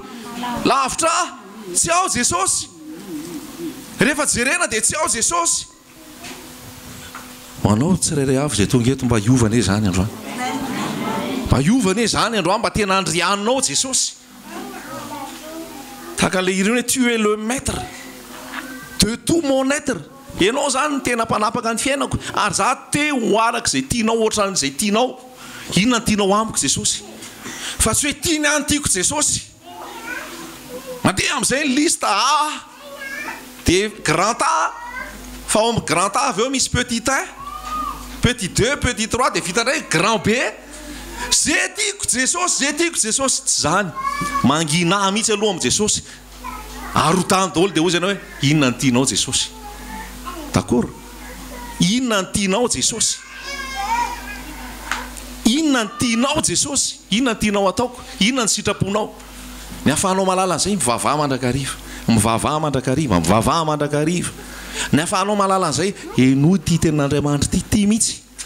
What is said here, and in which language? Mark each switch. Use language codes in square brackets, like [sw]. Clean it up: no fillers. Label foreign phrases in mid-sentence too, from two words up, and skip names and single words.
[mg] Lavitra tsy ao Jesosy. Rehefa jerena dia tsy ao Jesosy. anao tsirairay avy zay tonga eto mba hiovana e zany androany mba hiovana e zany androany mba tena andrianinao Jesosy takan'le ireny hoe [fr] tu es le maître de tout mon être [mg] ianao zany ny tena mpanapaka ny fiainako ary za te ho araka zay tianao ohatran'izay tianao inona ny tianao amiko Jesosy fa tsy hoe tiany any tiako Jesosy mandeha amin'izay ny lista A de [fr] grand A [mg] fa ao amin'ny [fr] grand A [mg] avy eo misy [fr] petit 1 petit 2 petit 3 [mg] de vita ndray [fr] grand B [mg] zay tiako Jesosy tsy zany mangina mihitsy aloha amin'ny Jesosy arotany daholo de hoy izy ianao hoe inona ny tianao Jesosy d'accord inona ny tianao Jesosy inona ny tianao Jesosy inona ny tianao ataoko inona ny sitraponao ny ahafahanao malala an'izay mivavaha mandrakariva mivavaha mandrakariva ny ahafahanao malala an'izay eno ty tenin'Andriamanitra ty mihitsy